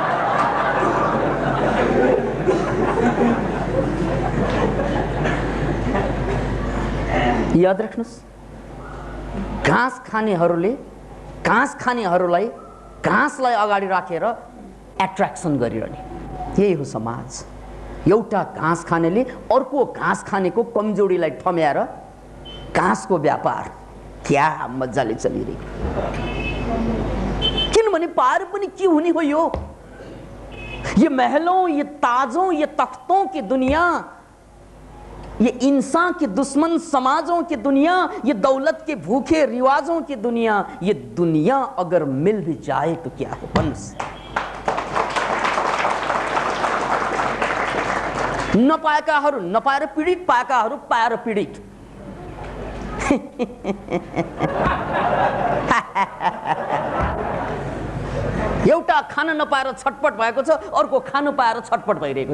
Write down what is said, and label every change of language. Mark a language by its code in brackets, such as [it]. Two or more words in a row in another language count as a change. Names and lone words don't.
[ne] याद राख्नुहोस्, घाँस खानेहरूलाई घाँसलाई अगाडि राखेर एट्र्याक्सन गरिरहने, यही हो समाज। एउटा घाँस खानेले अर्को घाँस खानेको कमजोरीलाई ठम्याएर घाँसको व्यापार क्या मजाले चलिरहेको, किनभने पार पनि के हुने हो यो? [hi] ये महलों, ये ताजों, ये तख्तों की दुनिया, ये इंसान के दुश्मन समाजों की दुनिया, ये दौलत के भूखे रिवाजों की दुनिया, ये दुनिया अगर मिल भी जाए तो क्या है, बंस। [ne] नपाएकाहरू नपाएर पीडित, पाएकाहरू पाएर पीडित। एउटा खान नपाएर छटपट भएको छ, अर्को खानु पाएर छटपट भइरहेको छ।